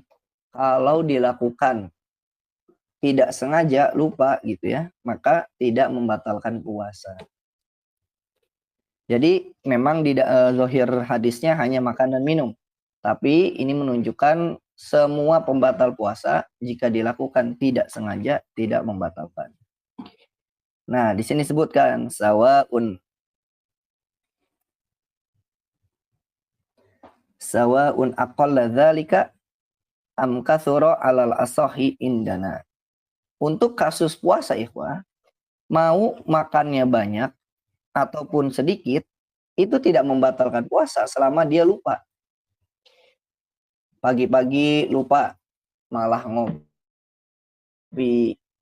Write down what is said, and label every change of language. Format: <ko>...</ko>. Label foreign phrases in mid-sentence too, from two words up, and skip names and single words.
<id>Kalau dilakukan tidak sengaja, lupa gitu ya, maka tidak membatalkan puasa. Jadi memang di zahir hadisnya hanya makan dan minum. Tapi ini menunjukkan semua pembatal puasa jika dilakukan tidak sengaja tidak membatalkan. Nah, di sini sebutkan</id> <ar>سواء أقل ذلك أم كثر على الأصح عندنا.</ar> <id>Untuk kasus puasa ikhwah, Mau makannya banyak ataupun sedikit, itu tidak membatalkan puasa selama dia lupa. Pagi-pagi lupa, malah ngopi.</id>